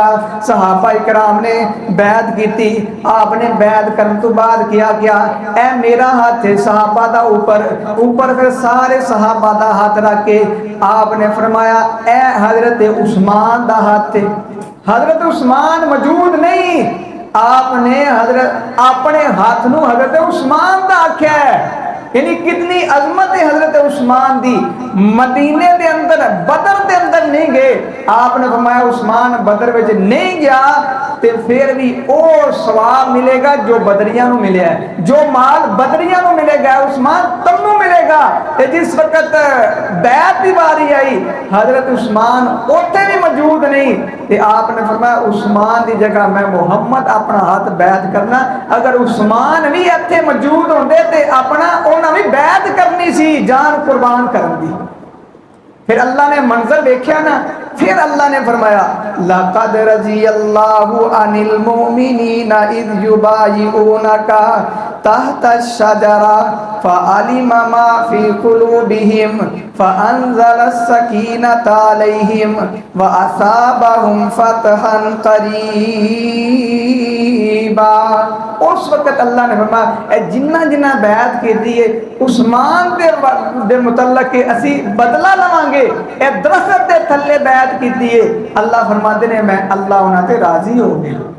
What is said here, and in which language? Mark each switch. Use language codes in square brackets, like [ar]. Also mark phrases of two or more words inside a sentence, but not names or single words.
[pa] صحابہ اکرام نے بیعت کی آپ نے بیعت کرنے تو بعد کیا گیا اے میرا ہاتھ ہے صحابہ دا اوپر اوپر پھر سارے صحابہ دا ہاتھ رکھ کے آپ نے فرمایا اے حضرت عثمان دا ہاتھ تھے. حضرت عثمان موجود نہیں، آپ نے حضرت اپنے ہاتھ نوں حضرت عثمان دا آکھیا ہے. یعنی کتنی عظمت ہے حضرت عثمان دی. مدینے دے اندر بدر دے اندر نہیں گئے، آپ نے فرمایا عثمان بدر وچ نہیں گیا تے پھر بھی او ثواب ملے گا جو بدریاں نوں ملے ہے، جو مال بدریاں نوں ملے گا عثمان تنوں ملے گا. تے جس وقت بیعت کی باری آئی حضرت عثمان اوتھے بھی موجود نہیں تے آپ نے فرمایا عثمان کی جگہ میں محمد اپنا ہاتھ بیعت کرنا. اگر عثمان بھی ایتھے موجود ہوندے تے اپنا انہیں بھی بیعت کرنی سی، جان قربان کرن دی. پھر اللہ نے منظر دیکھا نا، پھر اللہ نے فرمایا [ar] لقد رضي الله عن المؤمنين إذ يبايعونك تحت الشجرة فعلم ما في قلوبهم فأنزل السكينة عليهم وأثابهم فتحا قريبا. [pa] اس وقت اللہ نے فرمایا جنہاں جنہاں بیعت کی ہے عثمان دے متعلق کے اسی بدلہ لواں گے. اے درخت دے تھلے بیعت کی ہے، اللہ فرماتے نے میں اللہ انہاں تے راضی ہو گیا.